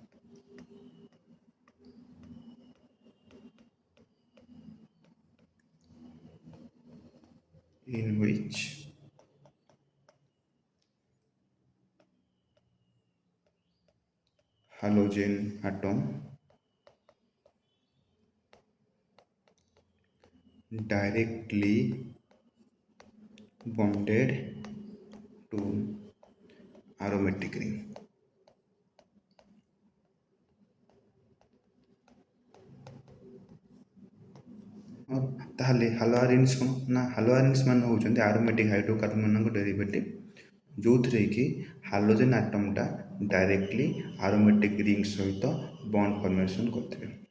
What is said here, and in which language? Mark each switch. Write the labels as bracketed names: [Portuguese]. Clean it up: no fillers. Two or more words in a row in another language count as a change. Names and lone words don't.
[English] in which halogen atom directly bonded to aromatic ring. [Odia] ତାହେଲେ ହାଲୋଆରେନ୍ସ କ'ଣ ନା ହାଲୋଆରେନ୍ସ ମାନେ ହେଉଛନ୍ତି [English] aromatic hydrocarbon [Odia] ମାନଙ୍କ ଡେରିଭେଟିଭ୍ ଯେଉଁଥିରେ କି [English] halogen atom directly aromatic ring [Odia] ସହିତ [English] bond formation [Odia] କରିଥିବେ.